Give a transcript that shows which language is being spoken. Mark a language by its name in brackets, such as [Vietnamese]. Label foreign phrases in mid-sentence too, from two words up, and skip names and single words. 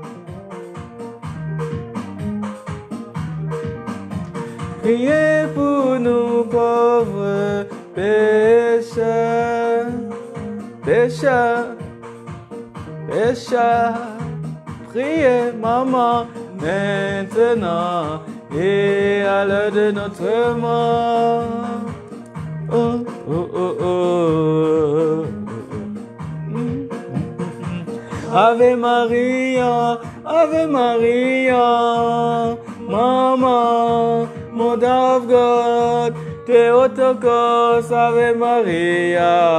[French] Priez pour nous pauvres pécheurs. Priez, maman, maintenant et à l'heure de notre mort. Oh, oh, oh, oh. [Latin] Ave Maria, [French] Maman, [English] Mother of God, [Latin] Theotokos, Ave Maria,